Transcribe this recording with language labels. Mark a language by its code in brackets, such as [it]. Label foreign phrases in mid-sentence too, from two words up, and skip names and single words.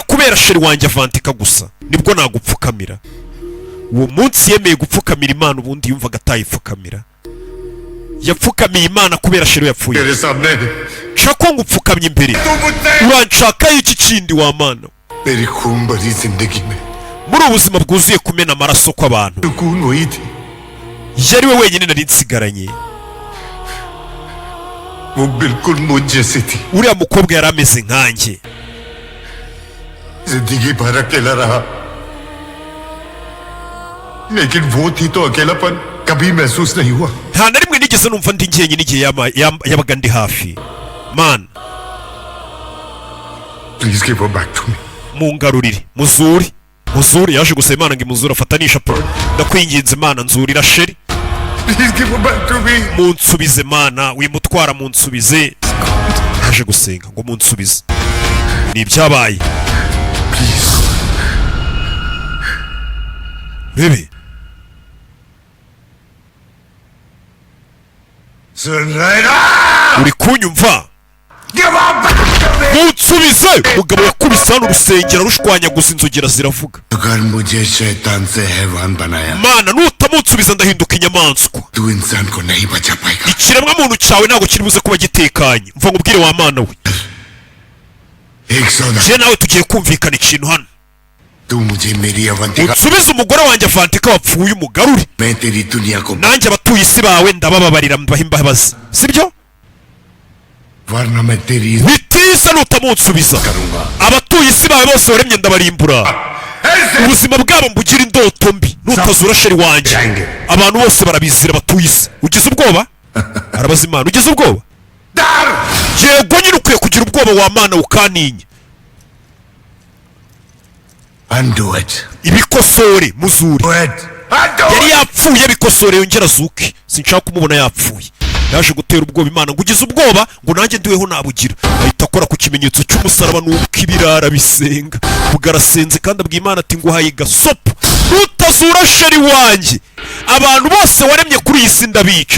[rw] kubera sheri wanjye Avantika gusa nibwo nagupfukamira uwo munsi yemeye gupfukamira Imana ubundi yumvaga atayipfukamira yapfukamiye Imana kubera sheri yapfuye Chaco ngupfukamye imbere uranshaka iki kindi wa Mana muri ubuzima bwuzuye kumena amaraso kw'abantu yari we wenyine nari nsigaranye uriya mukobwa yari ameze nkanjye [hi] जिंदगी भर अकेला रहा, लेकिन वो थी तो अकेलापन कभी महसूस नहीं हुआ। [rw] nta na rimwe nigeze numva ndi njyenyine igihe yabaga ndi hafi. Man, [en] please give her back to me। [rw] mungarurire muzuri yaje gusaba Imana ngo imuzure afatanisha pro. Ndakwinginze Imana nzurira sheri, [en] please give her back to me। [rw] munsubize Mana, wimutwara munsubize. Yaje gusenga ngo munsubize. Ni ibyabaye. [hi] प्लीज Bebe, सुन रहे ना? [rw] uri kunyumva? [en] Give her back to me। [rw] Munsubize. Mugabo yakubise hano urusengero rushwanyaguza inzogera ziravuga. [hi] अगर मुझे शैतान से हैवान बनाया, [rw] Mana, nutamunsubiza ndahinduka inyamaswa. [hi] तू इंसान को नहीं बचा पाएगा। [rw] Ikiremwa muntu cyawe ntabwo kiri buze kuba gitekanye. Mva nkubwire wa Mana we. [hi] एक सौदा, [rw] Je nawe tugiye kumvikana ikintu hano. [hi] तू मुझे मेरी अवंतिका, [rw] Unsubize umugore wanjye Avantika wapfuye umugarure. [hi] मैं तेरी दुनिया को, [rw] Nanjye abatuye isi bawe ndabababarira mbaha imbabazi. Sibyo? [hi] वरना मैं तेरी [rw] Bitisa nutamunsubiza. [hi] करूंगा। [rw] Abatuye isi bawe bose waremye ndabarimbura. [hi] ऐसे [rw] Ubuzima bwabo mbugira indoto mbi. Nutazura sheri wanjye. Abantu bose barabizira batuye isi. Ugize ubwoba? Arabaza Imana, ugize ubwoba? दार Yego nyine ukwiye kugira ubwoba wa Mana ukaninya. [en] undo it, [rw] Ibikosore muzuri. [en] do it, undo [rw] Yari [en] it। [rw] yapfuye bikosore yongera azuke. Sinshaka kumubona yapfuye. Yaje gutera ubwoba Imana ngo ugize ubwoba ngo nanjye ndiweho nabugira. Ahita akora ku kimenyetso cy'umusaraba nuko ibirara bisenga. Bugarasenze kandi abwiye Imana ati nguhaye gasopo. Nutazura sheri wanjye, abantu bose waremye kuri iyi si ndabica.